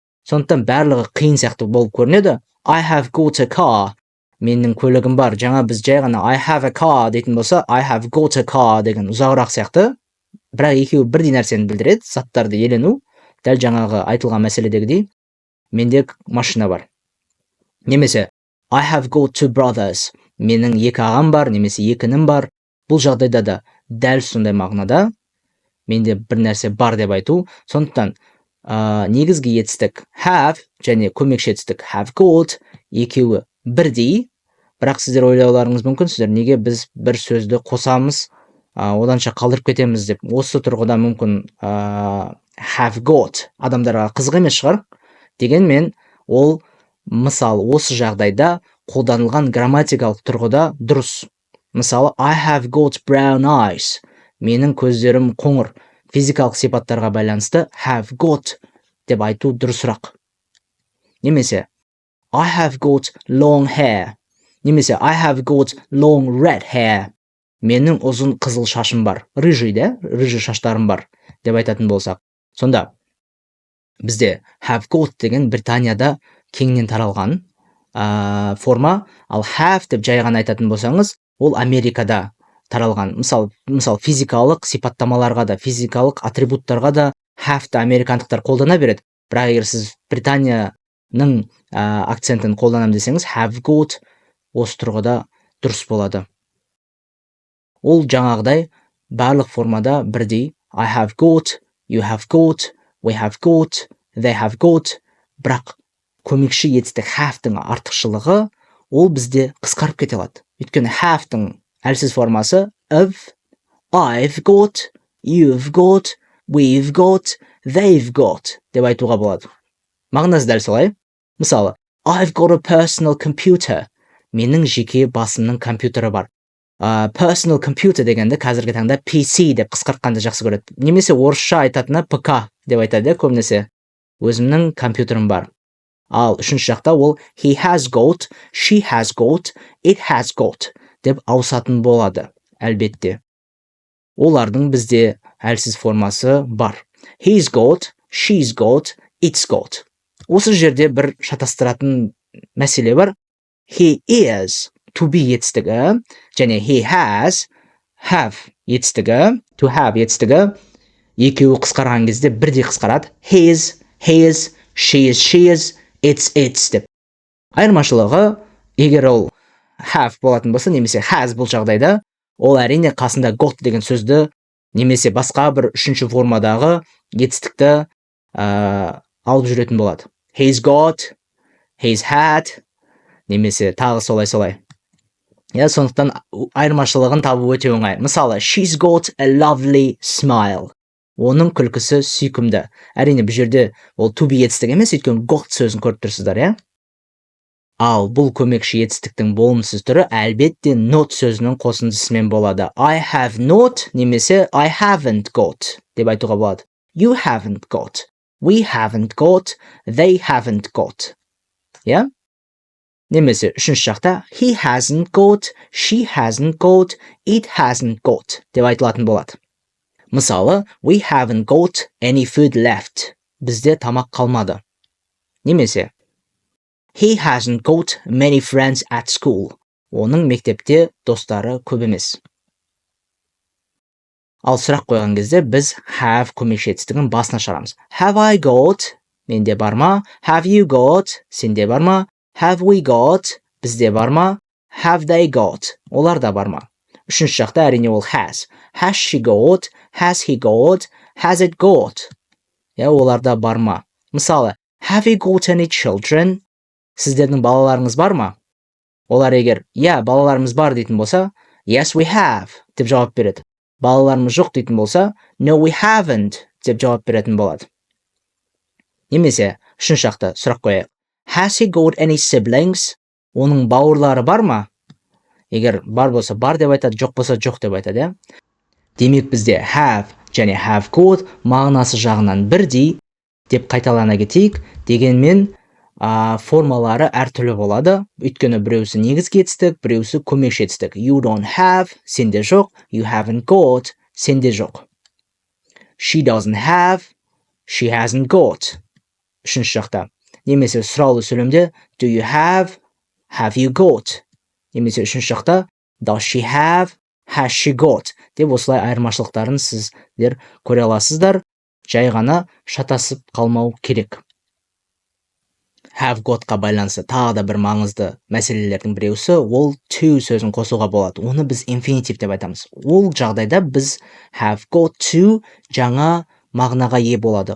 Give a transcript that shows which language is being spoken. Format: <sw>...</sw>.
<kk>Сондықтан барлығы қиын сияқты болып көрінеді.</kk> <en>I have got a car.</en> <kk>Менің көлігім бар. Жаңа біз жай ғана</kk> <en>I have a car</en> <kk>дейтін болса,</kk> <en>I have got a car</en> <kk>деген ұзағырақ сияқты. Бірақ екеуі бірдей нәрсені білдіреді, заттарды елену. Дәл жаңағы айтылған мәселедегідей, менде машина бар. Немесе</kk> <en>I have got two brothers.</en> <kk>Менің екі ағам бар, немесе екінім бар. Бұл жағдайда да дәл сондай мағынада менде бір нәрсе бар деп айту. Сондықтан негізгі етістік have және көмекші етістік have got екеуі бірдей. Бірақ сіздер ойлауларыңыз мүмкін, сіздер неге біз бір сөзді қосамыз, оданша қалдырып кетеміз деп. Осы тұрғыда мүмкін have got адамдарға қызық емес шығар. Дегенмен ол мысалы осы жағдайда қолданылған грамматикалық тұрғыда дұрыс. Мысалы,</kk> <en>I have got brown eyes.</en> <kk>Менің көздерім қоңыр. Физикалық сипаттарға байланысты have got деп айту дұрысырақ.</kk> <en>Немесе I have got long hair. Немесе I have got long red hair.</en> <kk>Менің ұзын қызыл шашым бар.</kk> <ru>Рыжий, да? Рыжий</ru> <kk>шаштарым бар деп айтатын болсақ. Сонда бізде have got деген Британияда кеңінен таралған форма, ал have деп жай ғана айтатын болсаңыз, ол Америкада таралған. Мысалы физикалық сипаттамаларға да, физикалық атрибуттарға да have-ті американдықтар қолдана береді. Бірақ егер сіз Британияның акцентін қолданам десеңіз, have got осы тұрғыда дұрыс болады. Ол жаңағыдай барлық формада бірдей.</kk> <en>I have got, you have got, we have got, they have got.</en> <kk>Бірақ көмекші етістік have-тің артықшылығы ол бізде қысқарып кете алады. Өйткені have-тің әлсіз формасы</kk> <en>of, I've got, you've got, we've got, they've got</en> <kk>деп айтуға болады. Мағынасы дәл солай. Мысалы,</kk> <en>I've got a personal computer.</en> <kk>Менің жеке басымның компьютері бар.</kk> <en>Personal computer</en> <kk>дегенді қазіргі таңда PC деп қысқартқанды жақсы көреді. Немесе орысша айтатыны ПК деп айтады көбінесе. Өзімнің компьютерім бар. Ал үшінші жақта ол</kk> <en>he has got, she has got, it has got</en> <kk>деп ауысатын болады. Әлбетте. Олардың бізде әлсіз формасы бар.</kk> <en>He's got, she's got, it's got.</en> <kk>Осы жерде бір шатастыратын мәселе бар.</kk> <en>He is,</en> <kk>to be етістігі, және</kk> <en>he has,</en> <kk>have етістігі, to have етістігі, екеуі қысқарған кезде бірдей қысқарады.</kk> <en>His, she is, it's</en> <kk>деп. Айырмашылығы, егер ол have болатын болса, немесе has бұл жағдайда, ол әрине қасында got деген сөзді, немесе басқа бір үшінші формадағы етістікті алып жүретін болады.</kk> <en>He's got, he's had,</en> <kk>немесе тағы солай. Сондықтан айырмашылығын табу өте оңай. Мысалы,</kk> <en>she's got a lovely smile.</en> <kk>Оның күлкісі сүйкімді. Әрине бұл жерде ол to be етістік емес, өйткені got сөзін көріп тұрсыздар, Ал бұл көмекші етістіктің болымсыз түрі әлбетте not сөзінің қосындысымен болады.</kk> <en>I have not</en> <kk>немесе</kk> <en>I haven't got</en> <kk>деп айтуға болады.</kk> <en>You haven't got, we haven't got, they haven't got.</en> <kk>Немесе үшінші жақта</kk> <en>he hasn't got, she hasn't got, it hasn't got</en> <kk>деп айтылатын болады. Мысалы,</kk> <en>we haven't got any food left.</en> <kk>Бізде тамақ қалмады. Немесе</kk> <en>he hasn't got many friends at school.</en> <kk>Оның мектепте достары көп емес. Ал сұрақ қойған кезде біз have көмекші етістігін басына шығарамыз.</kk> <en>Have I got?</en> <kk>Менде бар ма?</kk> <en>Have you got?</en> <kk>Сенде бар ма?</kk> <en>Have we got?</en> <kk>Бізде бар ма?</kk> <en>Have they got?</en> <kk>Оларда бар ма? Үшінші жақта әрине ол has.</kk> <en>Has she got? Has he got? Has it got?</en> <kk>Оларда бар ма? Мысалы,</kk> <en>have you got any children?</en> <kk>Сіздердің балаларыңыз бар ма? Олар егер, балаларымыз бар дейтін болса,</kk> <en>yes we have</en> <kk>деп жауап береді. Балаларымыз жоқ дейтін болса,</kk> <en>no we haven't</en> <kk>деп жауап беретін болады. Немесе, үшінші жақта сұрақ қояйық.</kk> <en>Has he got any siblings?</en> <kk>Оның бауырлары бар ма? Егер бар болса бар деп айтады, жоқ болса жоқ деп айтады, Демек бізде have және have got мағынасы жағынан бірдей деп қайталана кетейік. Дегенмен формалары әртүрлі болады. Өйткені біреусі негізгі етістік, біреусі көмекші етістік.</kk> <en>You don't have,</en> <kk>сенде жоқ.</kk> <en>You haven't got, сенде жоқ. She doesn't have, she hasn't got.</en> <kk>Үшінші жақта. Немесе сұраулы сөйлемде</kk> <en>do you have you got?</en> <kk>Немесе үшінші жақта</kk> <en>does she have, has she got?</en> <kk>Деп осылай айырмашылықтарын сіздер көре аласыздар. Жай ғана шатасып қалмау керек. Have got-қа байланысты тағы да бір маңызды мәселелердің біреусі ол to сөзін қосуға болады. Оны біз infinitive деп айтамыз. Ол жағдайда біз have got to жаңа мағынаға ие болады.</kk>